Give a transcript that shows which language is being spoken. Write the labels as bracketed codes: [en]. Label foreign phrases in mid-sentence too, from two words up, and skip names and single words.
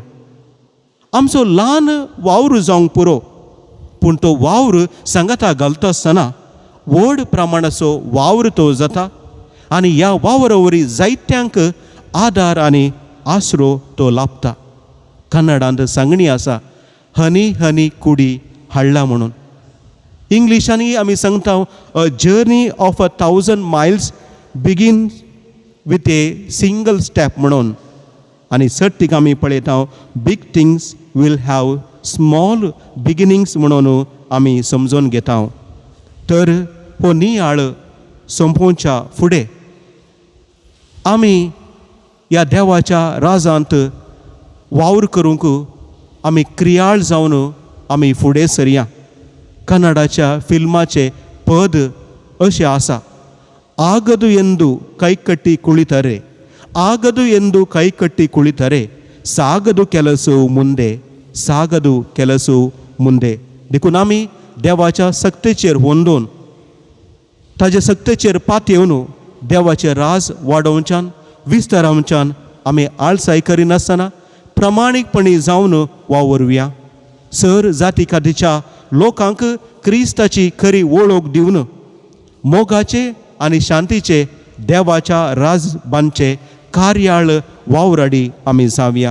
[kok] आमचो ल्हान वावर जावंक पुरो, पूण तो वावर सांगाता घालता आसतना व्हड प्रमाणाचो वावर तो जाता आनी ह्या वावरा वरी जायत्यांक आदार आनी आसरो तो लाभता. कन्नडांत सांगणी आसा, [kn] ಹನಿ ಹನಿ ಕೂಡಿ ಹಳ್ಳ [kok] म्हणून. इंग्लिशांनी आमी सांगता [en] a journey of 1,000 miles begin with a single step म्हणून. [kok] आनी सर्तीक आमी पळयता [en] big things will have small beginnings [kok] म्हणून आमी समजून घेता. तर हो नियाळ संपोवच्या फुडें आमी ह्या देवाच्या राजांत वावर करूंक आमी क्रियाळ जावन आमी फुडें सरया. कन्नडाच्या फिल्माचे पद अशें आसा, [kn] ಆಗದು ಎಂದು ಕೈಕಟ್ಟಿ ಕುಳಿತರೆ, ಆಗದು ಎಂದು ಕೈಕಟ್ಟಿ ಕುಳಿತರೆ ಸಾಗದು ಕೆಲಸವು ಮುಂದೆ, ಸಾಗದು ಕೆಲಸವು ಮುಂದೆ. [kok] देखून आमी देवाच्या सक्तेचेर होंदोन ताजे सक्तेचेर पातयेवन देवाचे राज वाडोवच्यान विस्तारावच्यान आमी आळसाय करिनासतना प्रामाणीकपणी जावन वावरया. सर जाती खातीच्या लोकांक क्रिस्ताची खरी वळख दिवन मोगाचे आनी शांतीचे देवाच्या राजबांचे कार्याळ वावराडी आमी जावया.